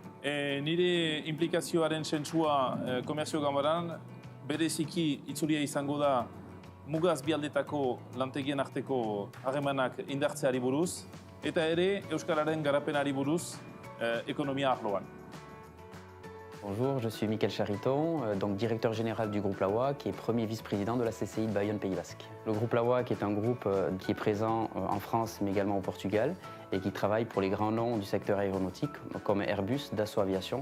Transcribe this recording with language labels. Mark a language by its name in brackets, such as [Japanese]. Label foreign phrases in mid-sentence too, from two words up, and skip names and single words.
[Basque] Nire implikazioaren sentsua Komerzio Ganbaran bereziki itzulia izango da mugaz bialdetako lantegien arteko harremanak indartzeari buruz, eta ere euskararen garapenari buruz économie arloan. [French] Bonjour, je suis Michael Chariton, donc directeur général du groupe Lawak et premier vice-président de la CCI de Bayonne Pays Basque. Le groupe Lawak est un groupe qui est présent en France mais également au Portugal et qui travaille pour les grands noms du secteur aéronautique comme Airbus, Dassault Aviation.